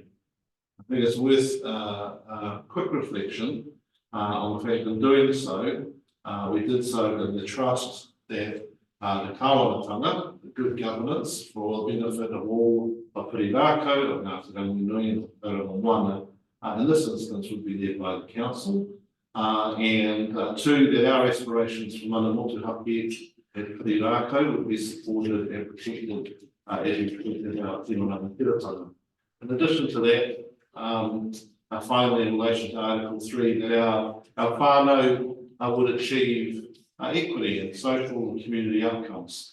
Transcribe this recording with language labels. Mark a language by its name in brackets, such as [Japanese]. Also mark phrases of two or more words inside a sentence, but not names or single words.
[English] I think it's worth a quick reflection on the fact that in doing so, we did so in the trust that the kawanatanga, the good governance for the benefit of all of Pirirako, of Ngāti Ranginui and Tauranga, in this instance would be led by the council. And two, that our aspirations for [Māori] mana motuhake [English] at Pirirako would be supported and protected as we protected our [Māori] Timonana Tiratanga. [English] In addition to that, finally in relation to Article 3, that our whānau would achieve equity and social and community outcomes.